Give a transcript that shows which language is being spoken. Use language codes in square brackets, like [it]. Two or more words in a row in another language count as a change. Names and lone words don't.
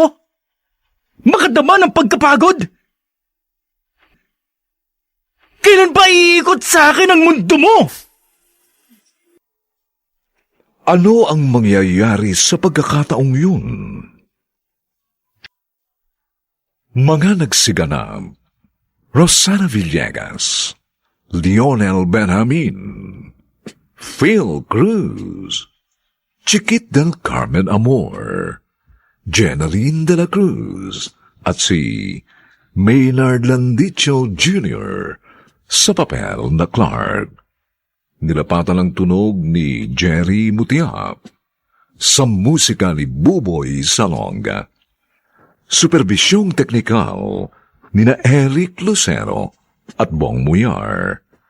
[tl] Makadama ng pagkapagod? Kailan ba iikot sa akin ang mundo mo? Ano ang mangyayari sa pagkakataong yun? Mga nagsiganap: Rosana Villegas, Lionel Benjamin, Phil Cruz, Chiquit del Carmen Amor, Jenaline de la Cruz, at si Maynard Landicho Jr. sa papel na Clark. Nilapatan ang tunog ni Jerry Mutiap sa musika ni Buboy Salonga. Supervisyong teknikal nina Eric Lucero at Bong Muyar.